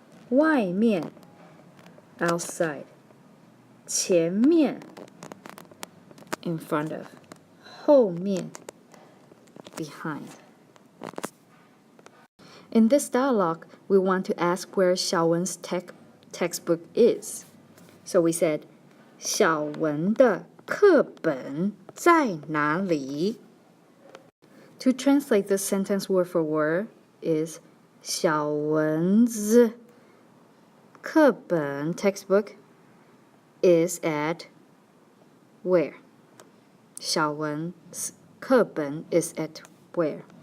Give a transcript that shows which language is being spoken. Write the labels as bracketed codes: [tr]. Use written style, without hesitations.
[en] 外面 outside. 前面 in front of. 后面 behind. In this dialogue, we want to ask where Xiaowen's textbook is. So we said, [zh] 小文的课本在哪里? [en] To translate this sentence word for word is [zh] 小文子课本 [en] textbook is at where? 小文课本 is at where?